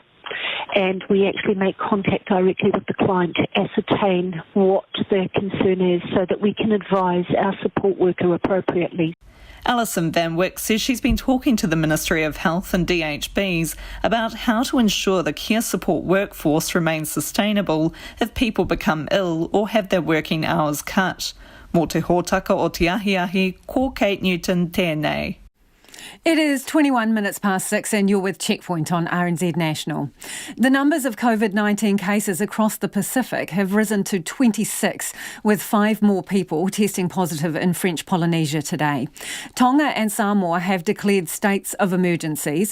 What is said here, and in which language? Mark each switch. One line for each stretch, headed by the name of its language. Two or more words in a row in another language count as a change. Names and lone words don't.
English: And we actually make contact directly with the client to ascertain what their concern is, so that we can advise our support worker appropriately. Alison Van Wyck says she's been talking to the Ministry of Health and DHBs about how to ensure the care support workforce remains sustainable if people become ill or have their working hours cut.
Māori: Mō te hōtaka o te ahiahi, ko Kate Newton tēnei.
English: It is 21 minutes past 6 and you're with Checkpoint on RNZ National. The numbers of COVID-19 cases across the Pacific have risen to 26, with 5 more people testing positive in French Polynesia today. Tonga and Samoa have declared states of emergencies.